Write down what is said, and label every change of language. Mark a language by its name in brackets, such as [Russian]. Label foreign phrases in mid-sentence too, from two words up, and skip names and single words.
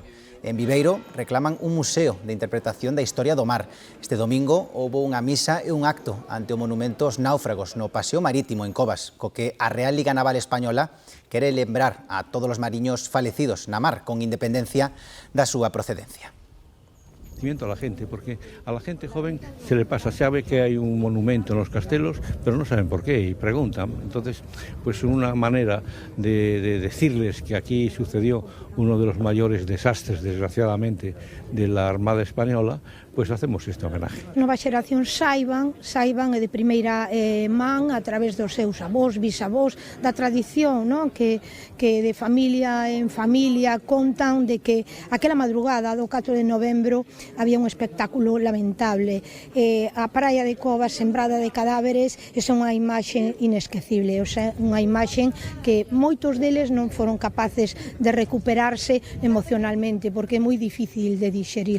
[Galician] En Viveiro reclaman un museo de interpretación da historia do mar. Este domingo houbo unha misa e un acto ante o monumento aos náufragos no Paseo Marítimo en Covas, co que a Real Liga Naval Española quere lembrar a todos os mariños falecidos na mar con independencia da súa procedencia. [Spanish] A la gente, porque a la gente joven se le pasa, sabe que hay un monumento en los castelos, pero no saben por qué y preguntan. Entonces, pues una manera de decirles que aquí sucedió uno de los mayores desastres, desgraciadamente, de la Armada Española, pues hacemos este homenaje. [Galician] Nova xeración saiban e de primeira man a través dos seus avós, bisavós, da tradición, non? Que de familia en familia contan de que aquela madrugada do 4 de novembro había un espectáculo lamentable. A praia de Covas sembrada de cadáveres é unha imaxe inesquecible, [Spanish] o sea, [Galician] unha imaxe que moitos deles non foron capaces de recuperarse emocionalmente porque é moi difícil de dixerir.